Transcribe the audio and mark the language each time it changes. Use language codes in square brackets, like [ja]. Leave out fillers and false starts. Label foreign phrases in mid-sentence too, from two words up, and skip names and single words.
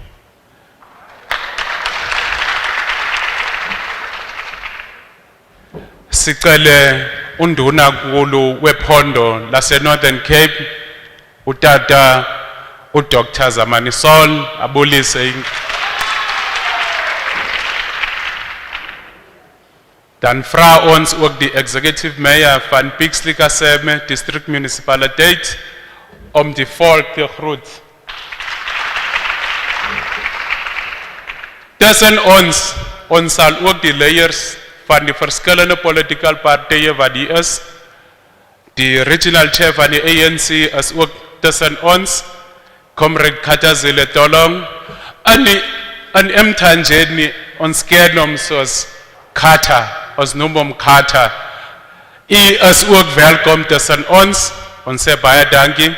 [xh] Sicele unduna nkulu wephondo lase Northern Cape utata uDr. Zamani Sol abulise. [af] Dan vra ons ook die [en] executive mayor [af] van Pixley Kaseme district municipaliteit om die volk te groet. Tussen ons sal ook die leiers van die verskillende political partye wat die is, die [en] regional chair [af] van die ANC is ook tussen ons, Comrade Khathazile Tolong, en Umtanjeni ons ken hom soos Khatha, ons noem hom Khatha. Is ook welkom tussen ons sê baie dankie.